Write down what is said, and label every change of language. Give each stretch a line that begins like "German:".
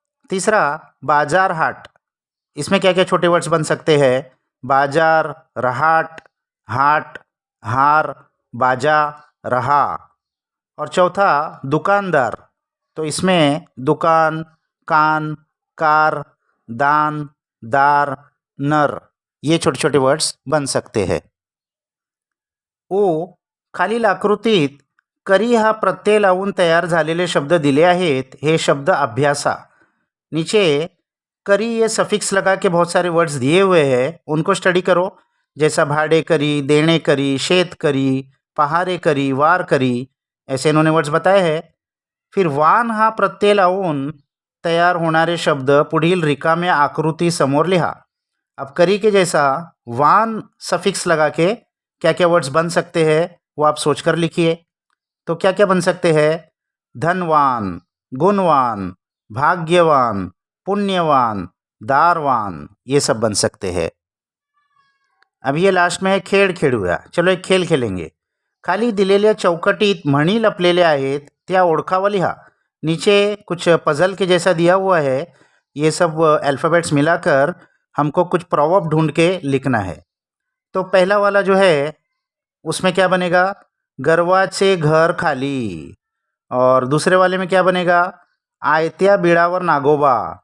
Hindi: तीसरा बाजार हाट, इसमें क्या क्या छोटे वर्ड्स बन सकते हैं, बाजार, रहाट, हाट, हार, बाजा, रहा। और चौथा दुकानदार, तो इसमें दुकान, कान, कार, दान, दार, नर, ये छोटे छोटे वर्ड्स बन सकते हैं।
Marathi: खालील आकृतीत करी हा प्रत्यय लावून तयार झालेले शब्द दिले आहेत, हे शब्द अभ्यासा।
Hindi: नीचे करी ये सफिक्स लगा के बहुत सारे वर्ड्स दिए हुए हैं, उनको स्टडी करो, जैसा भाड़े करी, देणे करी, शेत करी, पहारे करी, वार करी, ऐसे इन्होंने वर्ड्स बताए हैं।
Marathi: फिर वान हा प्रत्यय लावून तयार होणारे शब्द पुढील रिकाम्या आकृती समोर लिहा।
Hindi: अब करी के जैसा वान सफिक्स लगा के क्या क्या वर्ड्स बन सकते हैं वो आप सोचकर लिखिए। तो क्या क्या बन सकते हैं, धनवान, गुणवान, भाग्यवान, पुण्यवान, दारवान, ये सब बन सकते हैं। अब ये लास्ट में
Marathi: खेळ खेळूया,
Hindi: चलो एक खेल खेलेंगे।
Marathi: खाली दिलेल्या चौकटीत म्हणी लपलेल्या आहेत, त्या ओळखावा लिहा।
Hindi: नीचे कुछ पजल के जैसा दिया हुआ है, ये सब अल्फ़ाबेट्स मिलाकर हमको कुछ प्रॉवर्ब ढूंढ के लिखना है। तो पहला वाला जो है उसमें क्या बनेगा,
Marathi: गर्वाचे घर खाली।
Hindi: और दूसरे वाले में क्या बनेगा,
Marathi: आयत्या बिळावर नागोबा।